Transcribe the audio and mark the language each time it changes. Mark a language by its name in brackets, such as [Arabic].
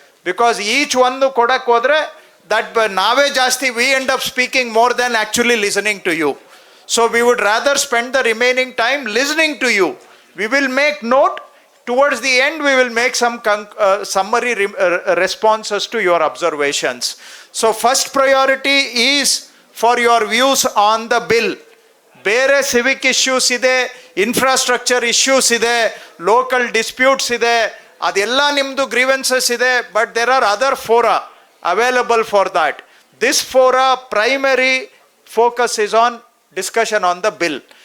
[English] because each [Kannada] ಒಂದು ಕೊಡಕ್ಕೆ ಹೋದರೆ ನಾವೇ ಜಾಸ್ತಿ [English] We end up speaking more than actually listening to you. So we would rather spend the remaining time listening to you. We will make note. Towards the end we will make some summary responses to your observations. So first priority is for your views on the bill. [Kannada] ಬೇರೆ Civic issues ಇದೆ, infrastructure issues ಇದೆ, local disputes ಇದೆ, ಅದೆಲ್ಲ ನಿಮ್ಮದು grievances ಇದೆ. [English] But there are other fora available for that. This fora primary focus is on discussion on the bill.